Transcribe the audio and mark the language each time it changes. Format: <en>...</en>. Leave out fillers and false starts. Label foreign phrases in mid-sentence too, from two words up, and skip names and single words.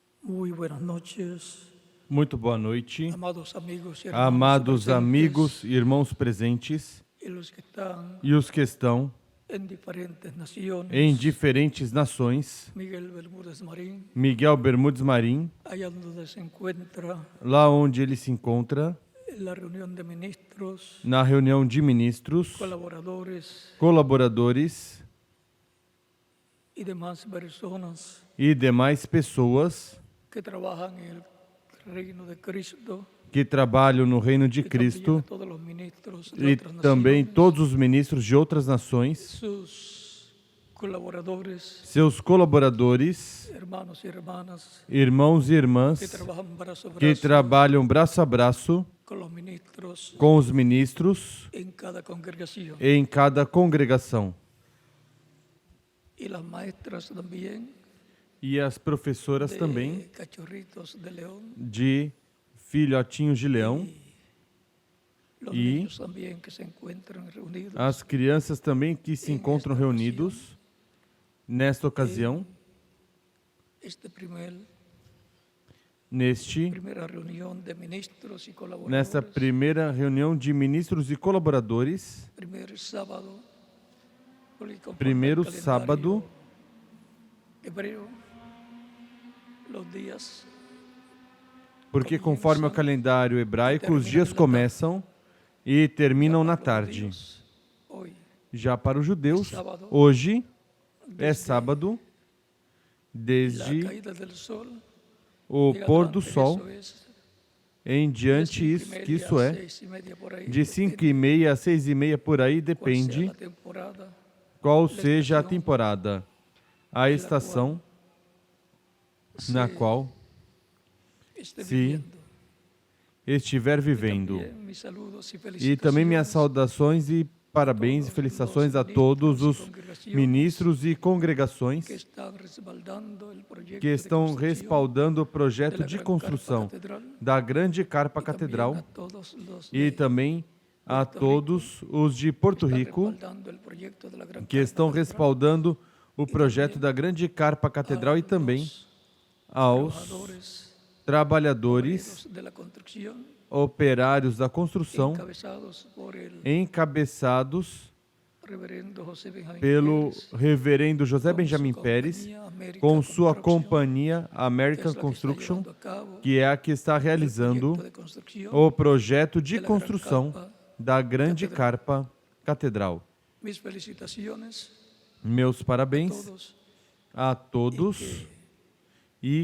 <es>Muy buenas noches,</es> <pt>Muito boa noite, amados amigos e irmãos presentes</pt> <es>y los que están</es> <pt>e os que estão</pt> <es>en diferentes naciones.</es> <pt>em diferentes nações.</pt> <es>Miguel Bermúdez Marín,</es> <pt>Miguel Bermudes Marim,</pt> <es>allá donde se encuentra</es> <pt>lá onde ele se encontra,</pt> <es>en la reunión de ministros,</es> <pt>na reunião de ministros,</pt> <es>colaboradores</es> <pt>colaboradores</pt> <es>y demás personas</es> <pt>e demais pessoas</pt> <es>que trabajan en el reino de Cristo.</es> <pt>que trabalham no reino de</pt> <es>Y también</es> <pt>Cristo</pt> <es>a todos los ministros de</es> <pt>e</pt> <es>otras</es> <pt>também</pt> <es>naciones,</es> <pt>todos os ministros de outras nações,</pt> <es>sus colaboradores,</es> <pt>seus colaboradores,</pt> <es>hermanos y hermanas</es> <pt>irmãos e</pt> <es>que</es> <pt>irmãs</pt> <es>trabajan brazo a</es> <pt>que</pt> <es>brazo</es> <pt>trabalham braço a braço</pt> <es>con los ministros</es> <pt>com os ministros</pt> <es>en cada congregación.</es> <pt>em cada congregação.</pt> <es>Y las maestras también</es> <pt>E as professoras</pt> <es>de</es> <pt>também</pt> <es>Cachorritos de León,</es> <pt>de Filhotinhos de Leão,</pt> <es>los y niños también que se encuentran reunidos</es> <pt>as crianças também que se encontram reunidos nesta ocasião,</pt> <es>esta</es> <pt>nesta</pt> <es>primera reunión de ministros y colaboradores,</es> <pt>nesta primeira reunião de ministros e colaboradores,</pt> <es>primer sábado, porque conforme</es> <pt>primeiro</pt> <es>al calendario</es> <pt>sábado</pt> <es>hebreo, los días</es> <pt>porque conforme o calendário hebraico, os dias começam e terminam na tarde.</pt> <es>hoy</es> <pt>Já para os judeus, hoje é sábado,</pt> <es>la desde caída del sol</es> <pt>o</pt> <es>llega</es> <pt>pôr do</pt> <es>durante</es> <pt>sol</pt> <es>eso es</es> <pt>em de diante,</pt> <es>5:30</es> <pt>que isso</pt> <es>a</es> <pt>é</pt> <es>6:30 por ahí,</es> <pt>de</pt> <es>depende</es> <pt>5:30 a 6:30 por aí,</pt> <es>cuál sea</es> <pt>depende</pt> <es>la temporada,</es> <pt>qual seja a temporada, a estação na qual</pt> <es>esté</es> <pt>se</pt> <es>viviendo.</es> <pt>estiver vivendo.</pt> <es>También mis saludos y</es> <pt>E também minhas</pt> <es>felicitaciones</es> <pt>saudações e parabéns e felicitações a todos os ministros e congregações</pt> <es>que están respaldando el proyecto</es> <pt>que</pt> <es>de</es> <pt>estão</pt> <es>construcción</es> <pt>respaldando o</pt> <es>de</es> <pt>projeto</pt> <es>la</es> <pt>de</pt> <es>gran</es> <pt>construção</pt> <es>carpa catedral,</es> <pt>da grande carpa</pt> <es>y también</es> <pt>catedral</pt> <es>a todos los</es> <pt>e</pt> <es>de</es> <pt>também a</pt> <es>Porto</es> <pt>todos os de Porto</pt> <es>están</es> <pt>Rico</pt> <es>respaldando el proyecto de la gran</es> <pt>que</pt> <es>carpa</es> <pt>estão</pt> <es>catedral,</es> <pt>respaldando o projeto da grande carpa catedral e também aos</pt> <es>trabajadores</es> <pt>trabalhadores,</pt> <es>de la construcción</es> <pt>operários da construção,</pt> <es>encabezados por el</es> <pt>encabeçados</pt> <es>reverendo José Benjamín</es> <pt>pelo</pt> <es>Pérez,</es> <pt>reverendo José</pt> <es>con</es> <pt>Benjamin</pt> <es>su</es> <pt>Pérez,</pt> <es>compañía American</es> <pt>com sua</pt> <es>Construction,</es> <pt>companhia</pt> <es>que</es> <pt>American</pt> <es>es la que está</es> <pt>Construction,</pt> <es>llevando a cabo</es> <pt>que é a que está</pt> <es>el</es> <pt>realizando</pt> <es>proyecto de construcción</es> <pt>o projeto de</pt> <es>de la gran</es> <pt>construção</pt> <es>carpa</es> <pt>da grande</pt> <es>catedral.</es> <pt>carpa catedral.</pt> <es>Mis felicitaciones</es> <pt>Meus</pt> <es>a</es> <pt>parabéns</pt> <es>todos</es> <pt>a todos e</pt>